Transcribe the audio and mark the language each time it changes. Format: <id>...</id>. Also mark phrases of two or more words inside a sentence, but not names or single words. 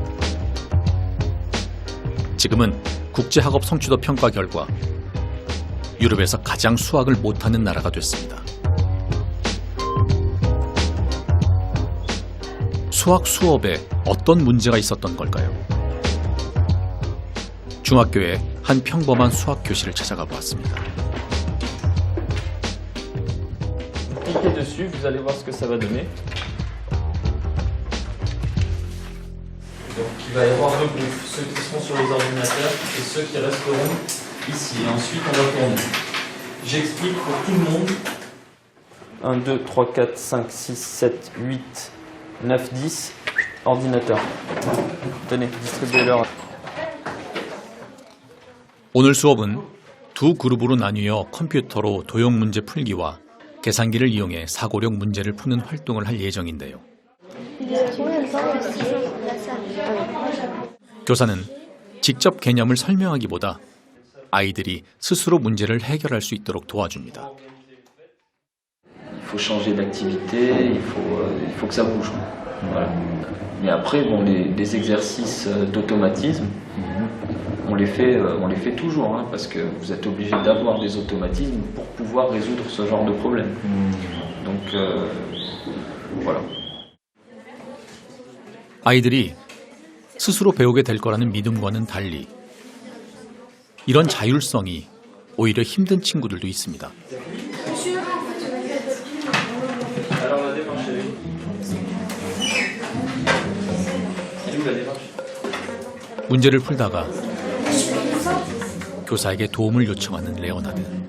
<ko>지금은 국제학업 성취도 평가 결과 유럽에서 가장 수학을 못하는 나라가 됐습니다. 수학 수업에 어떤 문제가 있었던 걸까요? 중학교에 한 평범한 수학 교실을 찾아가 보았습니다.</ko> <fr>Cliquez dessus, vous allez voir ce que ça va donner. Donc il va y avoir deux groupes, ceux qui seront sur les ordinateurs et ceux qui resteront ici. Et ensuite on va tourner. J'explique pour tout le monde. 1, 2, 3, 4, 5, 6, 7, 8, 9, 10 ordinateurs. Tenez, distribuez-leur.</fr> <ko>오늘 수업은 두 그룹으로 나뉘어 컴퓨터로 도형 문제 풀기와 계산기를 이용해 사고력 문제를 푸는 활동을 할 예정인데요. 교사는 직접 개념을 설명하기보다 아이들이 스스로 문제를 해결할 수 있도록 도와줍니다.</ko> <fr>Il faut changer d'activité, il faut que ça bouge. Voilà. Mais après, bon, les exercices d'automatisme, on les fait toujours, hein, parce que vous êtes obligé d'avoir des automatismes pour pouvoir résoudre ce genre de problème. Donc, voilà.</fr> <ko>아이들이 스스로 배우게 될 거라는 믿음과는 달리 이런 자율성이 오히려 힘든 친구들도 있습니다. 문제를 풀다가 교사에게 도움을 요청하는 레오나드.</ko>